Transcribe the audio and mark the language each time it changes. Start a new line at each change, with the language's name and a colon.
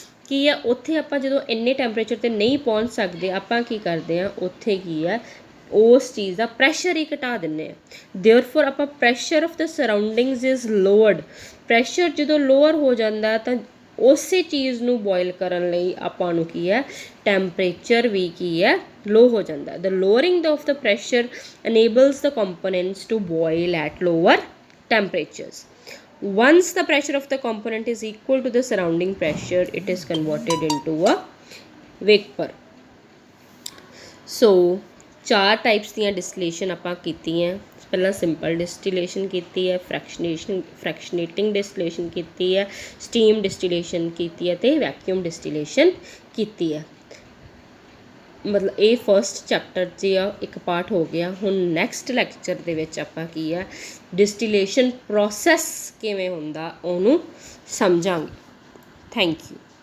Punjabi: ਕੀ ਹੈ ਉੱਥੇ ਆਪਾਂ ਜਦੋਂ ਇੰਨੇ ਟੈਂਪਰੇਚਰ 'ਤੇ ਨਹੀਂ ਪਹੁੰਚ ਸਕਦੇ, ਆਪਾਂ ਕੀ ਕਰਦੇ ਹਾਂ ਉੱਥੇ ਕੀ ਹੈ ਉਸ ਚੀਜ਼ ਦਾ ਪ੍ਰੈਸ਼ਰ ਹੀ ਘਟਾ ਦਿੰਦੇ ਹਾਂ।
English: therefore
Punjabi: ਆਪਾਂ
English: Pressure of the surroundings is lowered.
Punjabi: Pressure ਜਦੋਂ ਲੋਅਰ ਹੋ ਜਾਂਦਾ ਤਾਂ ਉਸੇ ਚੀਜ਼ ਨੂੰ ਬੋਇਲ ਕਰਨ ਲਈ ਆਪਾਂ ਨੂੰ ਕੀ ਹੈ ਟੈਂਪਰੇਚਰ ਵੀ ਕੀ ਹੈ ਲੋ ਹੋ ਜਾਂਦਾ।
English: The lowering of the pressure enables the components to boil at lower temperatures. Once the pressure of the component is equal to the surrounding pressure, it is converted into a vapor.
Punjabi: So 4 types ਦੀਆਂ ਡਿਸਟੀਲੇਸ਼ਨ ਆਪਾਂ ਕੀਤੀਆਂ। ਪਹਿਲਾਂ simple ਡਿਸਟੀਲੇਸ਼ਨ ਕੀਤੀ ਹੈ, ਫਰੈਕਸ਼ਨੇਟਿੰਗ ਡਿਸਟੀਲੇਸ਼ਨ ਕੀਤੀ ਹੈ, steam ਡਿਸਟੀਲੇਸ਼ਨ ਕੀਤੀ ਹੈ ਅਤੇ ਵੈਕਿਊਮ ਡਿਸਟੀਲੇਸ਼ਨ ਕੀਤੀ ਹੈ। ਮਤਲਬ ਇਹ ਫਸਟ ਚੈਪਟਰ 'ਚ ਆ ਇੱਕ ਪਾਰਟ ਹੋ ਗਿਆ। ਹੁਣ ਨੈਕਸਟ ਲੈਕਚਰ ਦੇ ਵਿੱਚ ਆਪਾਂ ਕੀ ਆ ਡਿਸਟੀਲੇਸ਼ਨ ਪ੍ਰੋਸੈਸ ਕਿਵੇਂ ਹੁੰਦਾ ਉਹਨੂੰ ਸਮਝਾਂਗੇ। Thank you.